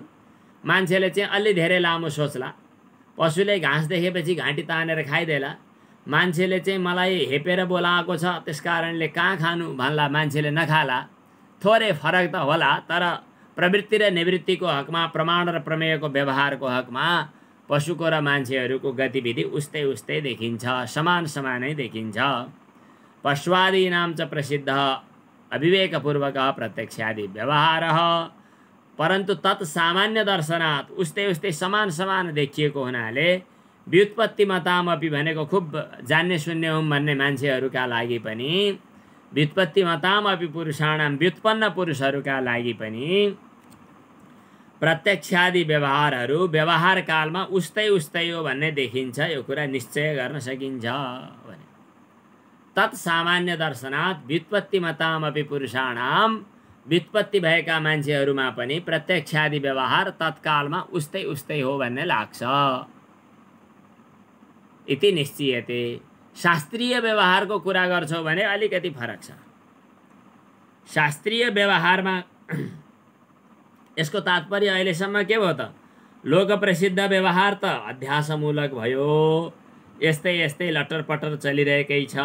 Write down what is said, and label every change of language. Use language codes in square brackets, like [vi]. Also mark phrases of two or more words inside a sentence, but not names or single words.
[ne] मान्छेले चाहिँ अलि धेरै लामो सोच्ला। पशुले घाँस देखेपछि घाँटी तानेर खाइदेला, मान्छेले चाहिँ मलाई हेपेर बोलाएको छ त्यसकारणले कहाँ खानु भन्ला, मान्छेले नखाला। थोरै फरक त होला, तर प्रवृत्ति र निवृत्तिको हकमा, प्रमाण र प्रमेयको व्यवहारको हकमा पशुको र मान्छेहरूको गतिविधि उस्तै उस्तै देखिन्छ, समान समानै देखिन्छ। [sa] पश्वादीनां च प्रसिद्धः अविवेकपूर्वकः प्रत्यक्षादि व्यवहारः [ne] परन्तु [sa] तत् सामान्य दर्शनात् [ne] उस्तै उस्तै समान समान देखिएको हुनाले व्युत्पत्तिमतामपि भनेको खुब जान्ने सुन्ने हुँ भन्ने मान्छेहरूका लागि पनि, [sa] व्युत्पत्तिमतामपि पुरुषाणां [ne] व्युत्पन्न पुरुषहरूका लागि पनि प्रत्यक्षादि व्यवहारहरू व्यवहार कालमा उस्तै उस्तै हो भन्ने देखिन्छ। यो कुरा निश्चय गर्न सकिन्छ भने [sa] तत् सामान्य दर्शनात् व्युत्पत्तिमतामपि पुरुषाणां [ne] व्युत्पत्ति भएका मान्छेहरूमा पनि प्रत्यक्षादि व्यवहार तत्कालमा उस्तै उस्तै हो भन्ने लाग्छ [sa] इति निश्चयते। [ne] शास्त्रीय व्यवहारको कुरा गर्छौं भने अलिकति फरक छ। शास्त्रीय व्यवहारमा यसको तात्पर्य अहिलेसम्म के भयो त, लोकप्रसिद्ध व्यवहार त अध्यासमूलक भयो, यस्तै यस्तै लटरपटर चलिरहेकै छ।